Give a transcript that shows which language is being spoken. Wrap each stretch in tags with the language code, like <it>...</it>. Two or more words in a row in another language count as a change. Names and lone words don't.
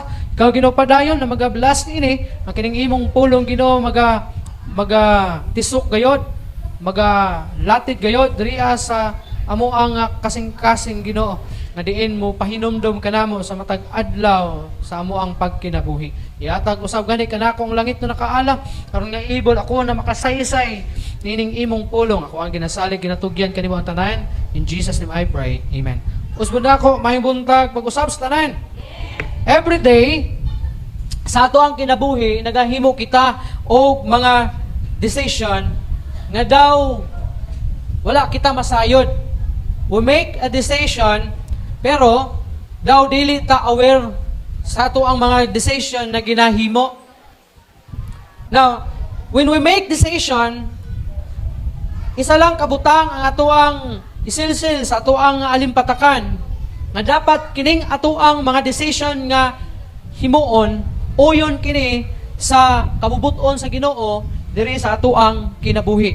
<ceb>Ikaw Ginoo padayon na magablas nini, ang kining imong pulong Ginoo maga tisok gayod, maga latid gayod diri sa amo ang kasing-kasing Ginoo. Nga diin mo pahinomdom kanamo sa matag adlaw sa amo ang pagkinabuhi. Iatag usab gani kanako ang langit na nakaala karon nga ibol ako na makasaysay nining imong pulong. Ako ang ginasalig ginatugyan kanimo ang tanan.</ceb> <en>In Jesus name I pray. Amen.</en> <ceb>Usbon ako mahing buntag pag-usab sa tanan.</ceb> <en>Every day</en> <ceb>sa ato ang kinabuhi nagahimo kita og mga decision nga daw wala kita masayod.</ceb> <en>We make a decision</en> <ceb>pero daw dili ta aware sa ato ang mga decision na ginahimo.</ceb> <en>Now, when we make decision,</en> <ceb>isa lang kabutang ang ato ang isilsil sa ato ang alimpatakan nga dapat kining ato ang mga decision nga himuon uyon kini sa kabubuton sa Ginoo diri sa ato ang kinabuhi.</ceb>